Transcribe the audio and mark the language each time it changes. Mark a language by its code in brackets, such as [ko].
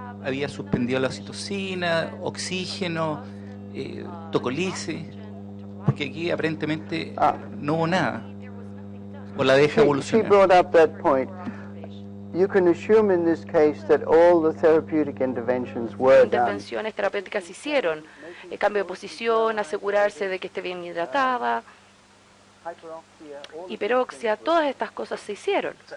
[es] ¿Había suspendido la oxitocina, oxígeno, tocolisis? Porque aquí aparentemente no hubo nada. ¿O la deja evolucionar? [en] She brought up that point. You can assume in this case that all the therapeutic interventions were done. [es] Intervenciones terapéuticas se hicieron. Cambio de posición, asegurarse de que esté bien hidratada, hiperoxia, todas estas cosas se hicieron.